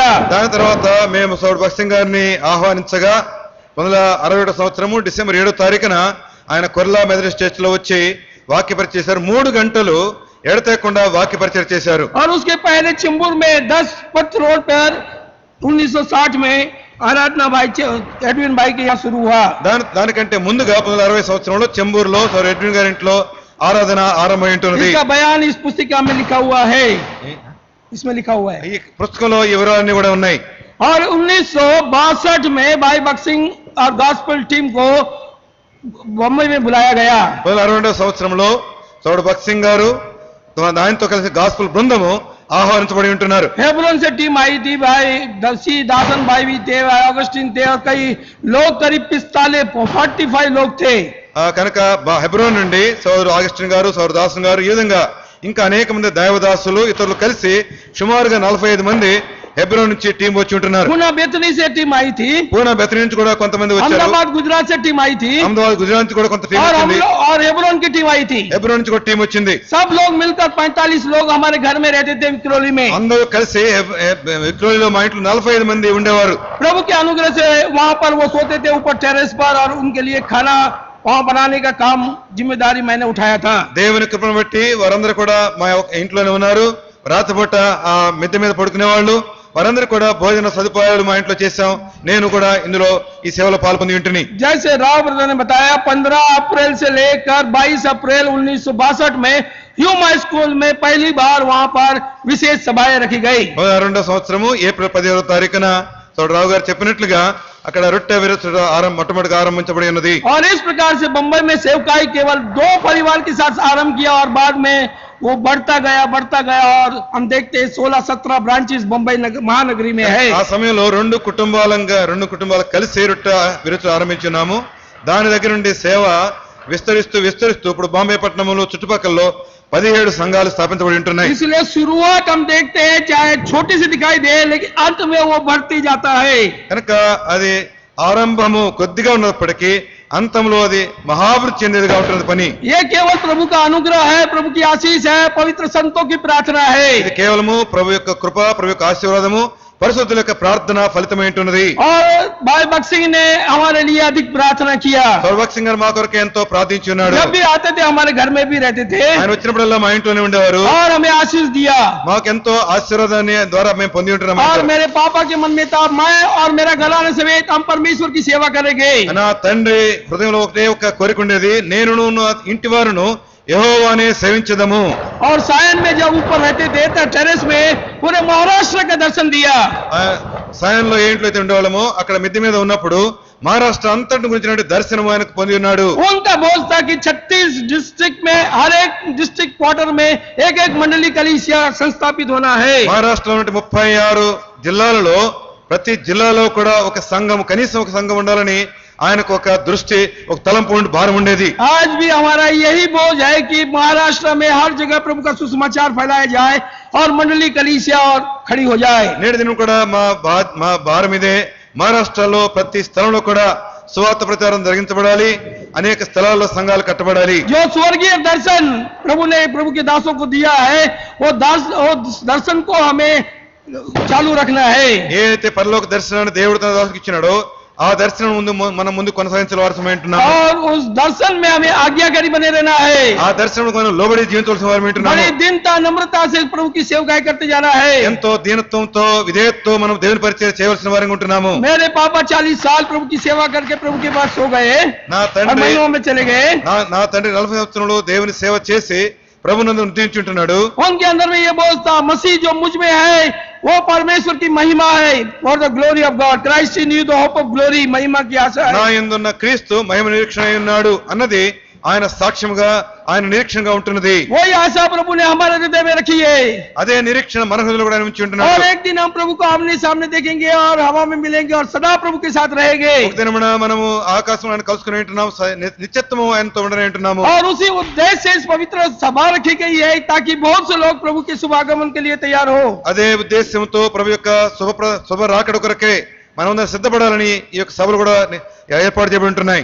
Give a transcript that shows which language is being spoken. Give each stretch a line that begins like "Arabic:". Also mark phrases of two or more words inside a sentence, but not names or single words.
Telugu: దాని తర్వాత మేము సౌడ్ భగత్ సింగ్ గారిని ఆహ్వానించగా 1961 సంవత్సరము డిసెంబర్ 7వ తారీఖున ఆయన కొర్లా మెథడిస్ట్ చర్చ్ లో వచ్చి వాక్య పరిచయం చేశారు. 3 గంటలు ఎడతెగకుండా వాక్య పరిచయం చేశారు.
Hindi: और उसके पहले चिंबूर में 10 पथ रोड पर 1960 में आराधना भाई एडविन भाई के यहाँ शुरू हुआ.
Telugu: దానికంటే ముందుగా 1960 సంవత్సరంలో చెంబూరులో సౌర్ ఎడ్విన్ గారి ఇంట్లో ఆరాధన ఆరంభమై ఉంటున్నది.
Hindi: इसका बयान इस पुस्तिका में लिखा हुआ है, इसमें लिखा हुआ है.
Telugu: ఈ పుస్తకంలో ఈ వివరాలన్నీ కూడా ఉన్నాయి.
Hindi: और 1962 में भाई भगत सिंह और गॉस्पेल टीम को बम्बई में बुलाया गया.
Telugu: 1962 సంవత్సరంలో సౌడ్ భగత్ సింగ్ గారు ఆయనతో కలిసి గాస్పుల్ బృందము ఆహ్వానించబడి ఉంటున్నారు.
Hindi: हेब्रोन से टीम आई थी. भाई दर्शी दासन भाई भी थे, भाई ऑगस्टिन थे और कई लोग करीब 45 लोग थे.
Telugu: కనుక హెబ్రోన్ నుండి సౌరు ఆగస్టిన్ గారు సౌరు దాసన్ గారు ఈ విధంగా ఇంకా అనేక మంది దైవదాసులు ఇతరులు కలిసి సుమారుగా 45 మంది హెబ్రోన్ నుంచి టీం వచ్చి ఉంటున్నారు.
Hindi: पूना बेतनी से टीम आई थी.
Telugu: పూనా బెతనీ నుంచి కూడా కొంతమంది వచ్చారు.
Hindi: अहमदाबाद गुजरात से टीम आई थी
Telugu: అహ్మదాబాద్ గుజరాత్ నుంచి కూడా కొంత టీం
Hindi: और
Telugu: వచ్చింది.
Hindi: और हेब्रोन की टीम आई थी.
Telugu: హెబ్రోన్ నుంచి కూడా టీం వచ్చింది.
Hindi: सब लोग मिलकर 45 लोग हमारे घर में रहते थे विक्रोली में.
Telugu: అందరూ కలిసి విక్రోలీలో మా ఇంట్లో 45 మంది ఉండేవారు.
Hindi: प्रभु के अनुग्रह से वहां पर वो सोते थे ऊपर टेरेस पर और उनके लिए खाना वहां बनाने का काम जिम्मेदारी मैंने उठाया था.
Telugu: దేవుని కృపను బట్టి వారందరూ కూడా మా ఇంట్లోనే ఉన్నారు. రాత్రిపూట ఆ మిద్దె మీద పడుకునే వాళ్ళు వారందరూ కూడా భోజన సదుపాయాలు మా ఇంట్లో చేశాం. నేను కూడా ఇందులో ఈ సేవలో పాల్పొంది ఉంటుని.
Hindi: जैसे राव ब्रदर ने बताया 15 अप्रैल से लेकर 22 अप्रैल 1962 में ह्यूमा स्कूल में पहली बार वहां पर विशेष सभाएं रखी गई।
Telugu: 2002వ సంవత్సరము ఏప్రిల్ 15వ తారీఖున రావు గారు చెప్పినట్లుగా అక్కడ రొట్టె విరుచుట మొట్టమొదటిగా ఆరంభించబడి ఉన్నది.
Hindi: और इस प्रकार से बंबई में सेवकाई केवल 2 परिवार के साथ आरंभ किया और बाद में वो बढ़ता गया और हम देखते हैं 16-17 ब्रांचेस बंबई महानगरी में है।
Telugu: ఆ సమయంలో రెండు కుటుంబాలు కలిసి రొట్టె విరుచు ఆరంభించున్నాము. దాని దగ్గర నుండి సేవ విస్తరిస్తూ ఇప్పుడు బాంబే పట్టణంలో చుట్టుపక్కల 17 సంఘాలు స్థాపించబడి ఉంటున్నాయి.
Hindi: इसलिए शुरुआत हम देखते हैं चाहे छोटी सी दिखाई दे लेकिन अंत में वो बढ़ती जाता है।
Telugu: కనుక అది ఆరంభము కొద్దిగా ఉన్నప్పటికీ అంతంలో అది మహాభివృద్ధి చెందేదిగా ఉంటుంది పని.
Hindi: ये केवल प्रभु का अनुग्रह है, प्रभु की आशीष है, पवित्र संतों की प्रार्थना है।
Telugu: ఇది కేవలము ప్రభు యొక్క కృప, ప్రభు యొక్క ఆశీర్వాదము, పరిశుద్ధుల యొక్క ప్రార్థన ఫలితమై ఉంటున్నది.
Hindi: और भाई भक्त सिंह ने हमारे लिए अधिक प्रार्थना किया।
Telugu: సర్వభక్త సింగ్ గారు మా కొరకు ఎంతో ప్రార్థించి ఉన్నాడు.
Hindi: जब भी आते थे हमारे घर में भी रहते थे
Telugu: ఆయన వచ్చినప్పుడల్లా మా ఇంట్లోనే ఉండేవారు.
Hindi: और हमें आशीष दिया।
Telugu: మాకెంతో ఆశీర్వాదాన్ని ద్వారా మేము పొంది ఉంటున్నాం.
Hindi: और मेरे पापा के मन में था मैं और मेरा घराने समेत हम परमेश्वर की सेवा करेंगे।
Telugu: నా తండ్రి హృదయంలో ఒకటే ఒక కోరిక ఉండేది, నేనును నా ఇంటి వారును యెహోవానే సేవించదము.
Hindi: और सायन में जब ऊपर रहते थे तो टेरेस में पूरे महाराष्ट्र का दर्शन दिया।
Telugu: సాయంలో ఏ ఇంట్లో అయితే ఉండేవాళ్ళమో అక్కడ మిద్దె మీద ఉన్నప్పుడు మహారాష్ట్ర అంతటి గురించినటువంటి దర్శనం ఆయనకు పొంది ఉన్నాడు.
Hindi: उनका बोझ था कि 36 डिस्ट्रिक्ट में हर एक
English: district quarter
Hindi: में एक मंडली कलीसिया संस्थापित होना है।
Telugu: మహారాష్ట్రలో 36 జిల్లాలలో ప్రతి జిల్లాలో కూడా ఒక సంఘం, కనీసం ఒక సంఘం ఉండాలని ఆయనకు ఒక దృష్టి, ఒక తలంపు భారం ఉండేది.
Hindi: आज भी हमारा यही बोझ है कि महाराष्ट्र में हर जगह प्रभु का सुसमाचार फैलाया जाए और मंडली कलीसिया और खड़ी हो जाए।
Telugu: నేటి దినం కూడా మా భారం ఇదే. మహారాష్ట్రలో ప్రతి స్థలంలో కూడా సువార్త ప్రచారం జరిగించబడాలి, అనేక స్థలాల్లో సంఘాలు కట్టబడాలి.
Hindi: जो स्वर्गीय दर्शन प्रभु ने प्रभु के दासों को दिया है वो दर्शन को हमें चालू रखना है।
Telugu: ఏదైతే పరలోక దర్శనాన్ని దేవుడు తన దాసుకి ఇచ్చినాడో ఆ దర్శనం మనం ముందు కొనసాగించవలసి ఉంటున్నాము.
Hindi: और उस दर्शन में हमें आज्ञाकारी बने रहना है।
Telugu: ఆ దర్శనం మనం లోబడి జీవించవలసిన వారు ఉంటున్నాము.
Hindi: बड़ी दीनता नम्रता से प्रभु की सेवकाई करते जाना है।
Telugu: ఎంతో దీనత్వంతో విధేయతతో మనం దేవుని పరిచయం చేయవలసిన వారిగా ఉంటున్నాము.
Hindi: मेरे पापा 40 साल प्रभु की सेवा करके प्रभु के पास सो गए
Telugu: నా
Hindi: और
Telugu: తండ్రి
Hindi: महिमाओं में चले गए।
Telugu: నా తండ్రి 40 సంవత్సరంలో దేవుని సేవ చేసి ప్రభునందు నిద్రించుంటున్నాడు.
Hindi: उनके अंदर में ये बोझ था, मसीह जो मुझ में है वो परमेश्वर की महिमा है,
English: for the glory of God, Christ in you the hope of glory,
Hindi: महिमा की आशा
Telugu: నా
Hindi: है।
Telugu: యందున్న క్రీస్తు మహిమ నిరీక్షణ అయి ఉన్నాడు అన్నది ఆయన సాక్ష్యంగా, ఆయన నిరీక్షణగా ఉంటున్నది.
Hindi: वही आशा प्रभु ने हमारे हृदय में रखी है।
Telugu: అదే నిరీక్షణ మన హృదయంలో కూడా ఉంచి
Hindi: और
Telugu: ఉంటున్నాడు.
Hindi: एक दिन हम प्रभु को आमने सामने देखेंगे और हवा में मिलेंगे और सदा प्रभु के साथ रहेंगे।
Telugu: ఒక దినమున మనము ఆకాశంలో ఆయన కలుసుకుని ఉంటున్నాము, నిత్యత్వము ఆయనతో ఉండనే ఉంటున్నాము.
Hindi: और उसी उद्देश्य से इस पवित्र सभा रखी गई है ताकि बहुत से लोग प्रभु के शुभागमन के लिए तैयार हो।
Telugu: అదే ఉద్దేశంతో ప్రభు యొక్క శుభ రాకడ కొరకే మనమందరం సిద్ధపడాలని ఈ యొక్క సభలు కూడా ఏర్పాటు చేయబడి ఉంటున్నాయి.